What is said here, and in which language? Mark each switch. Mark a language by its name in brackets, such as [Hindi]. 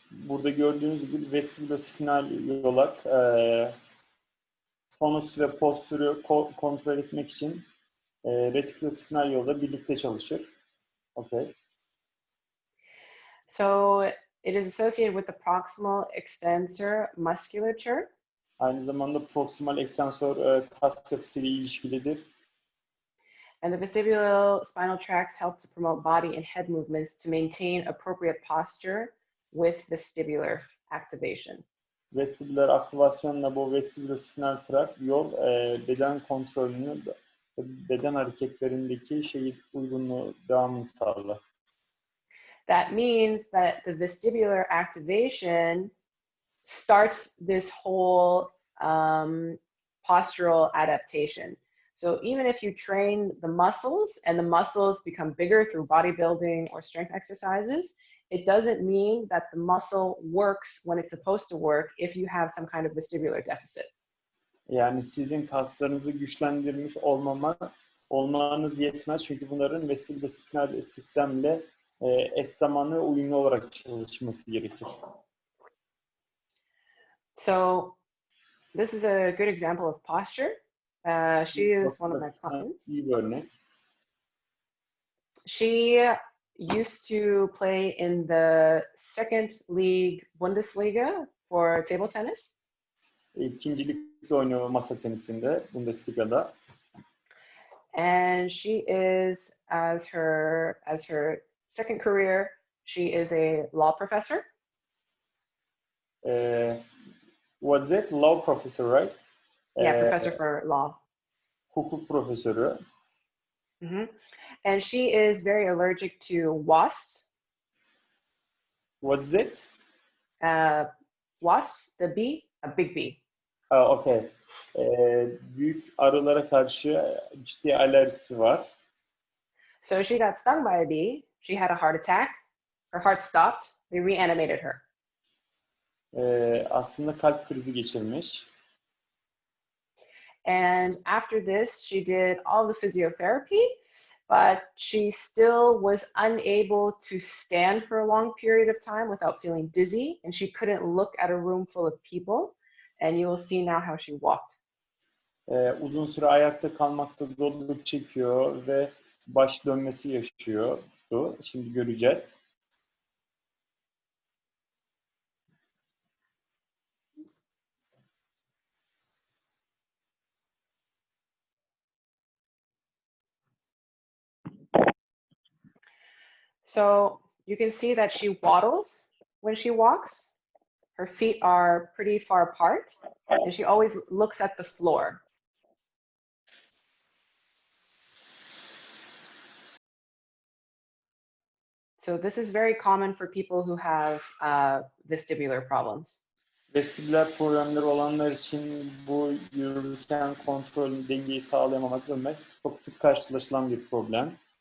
[Turkish] Burada gördüğünüz gibi vestibulospinal yolak tonus ve postürü kontrol etmek için retikulospinal yolda birlikte çalışır. [English] Okay. So it is associated with the proximal extensor musculature. [Turkish] Aynı zamanda proksimal ekstensör kas yapısıyla ilişkilidir. [English] And the vestibular spinal tracts help to promote body and head movements to maintain appropriate posture with vestibular activation. [Turkish] Vestibular aktivasyonla bu vestibulospinal trakt yol beden kontrolünü, beden hareketlerindeki uygunluğu, devamını sağlar. [English] That means that the vestibular activation starts this whole postural adaptation. So even if you train the muscles and the muscles become bigger through bodybuilding or strength exercises, it doesn't mean that the muscle works when it's supposed to work if you have some kind of vestibular deficit. [Turkish] Yani sizin kaslarınızı güçlendirmiş olmanız yetmez çünkü bunların vestibulospinal sistemle eş zamanlı uyumlu olarak çalışması gerekir. [English] So this is a good example of posture. She is one of my clients. [Turkish] İyi bir örnek. [English] She used to play in the second league Bundesliga for table tennis. [Turkish] İkinci ligde oynuyor masa tenisinde, Bundesliga'da. [English] And she is, as her second career, she is a law professor. Was it law professor, right? Yeah, professor for law. [Turkish] Hukuk profesörü. Mm-hmm. [English] And she is very allergic to wasps. What is it? Wasps, the bee, a big bee. Okay. [Turkish] Büyük arılara karşı ciddi alerjisi var. [English] So she got stung by a bee. She had a heart attack. Her heart stopped. They reanimated her. [Turkish] Aslında kalp krizi geçirmiş. [English] And after this, she did all the physiotherapy, but she still was unable to stand for a long period of time without feeling dizzy, and she couldn't look at a room full of people. And you will see now how she walked. [Turkish] Uzun süre ayakta kalmakta zorluk çekiyor ve baş dönmesi yaşıyordu. Şimdi göreceğiz. [English] So you can see that she waddles when she walks. Her feet are pretty far apart, and she always looks at the floor. So this is very common for people who have vestibular problems. [Turkish] Vestibular problemleri olanlar için bu yürürken kontrol, dengeyi sağlayamamak, ölmek çok sık karşılaşılan bir problem.